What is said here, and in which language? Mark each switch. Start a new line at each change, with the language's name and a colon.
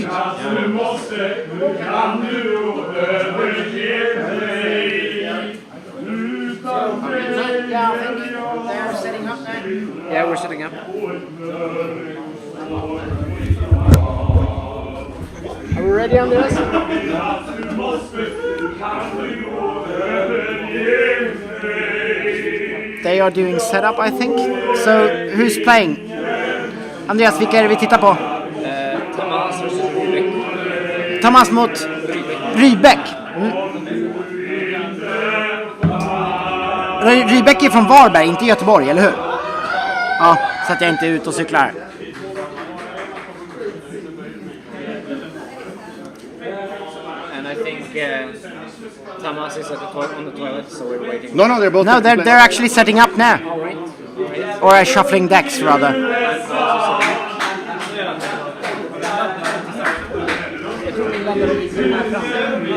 English: Yeah, I think they're setting up now. Yeah, we're setting up. Are we ready, Andreas? They are doing setup, I think. So, who's playing?
Swedish: Andreas, vilka är det vi tittar på?
English: Tamas versus Rybäck.
Swedish: Thomas mot Rybäck. Rybäck är från Varberg, inte Göteborg, eller hur? Ja, så att jag inte är ute och cyklar.
English: And I think Thomas is on the toilet, so we're waiting. No, they're both. No, they're actually setting up now. Or shuffling decks, rather.
Swedish: Jag tror vi landar lite här framme.